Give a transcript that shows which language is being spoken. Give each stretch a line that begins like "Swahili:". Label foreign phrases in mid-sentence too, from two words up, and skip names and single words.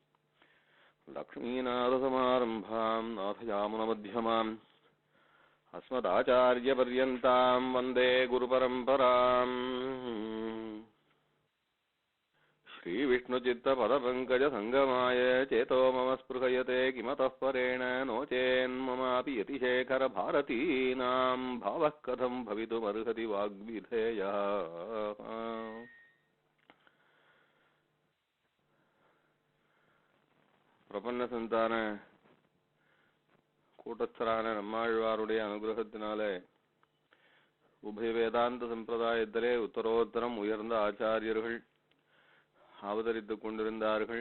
Sanskrit: लक्ष्मीनाथसमारम्भां नाथयामुनमध्यमाम् अस्मदाचार्यपर्यन्तां वन्दे गुरुपरम्पराम्। श्रीविष्णुचित्तपदपङ्कजसङ्गमाय चेतो मम स्पृहयते किमतः परेण नो चेन्ममापि यतिशेखरभारतीनां भावः कथं भवितुमर्हति वाग्विधेयः।
Tamil: பிரபன்னசந்தான கூட்டஸ்தரான நம்மாழ்வாருடைய அனுகிரகத்தினாலே உபய வேதாந்த சம்பிரதாயத்திலே உத்தரோத்தரம் உயர்ந்த ஆச்சாரியர்கள் அவதரித்துக் கொண்டிருந்தார்கள்.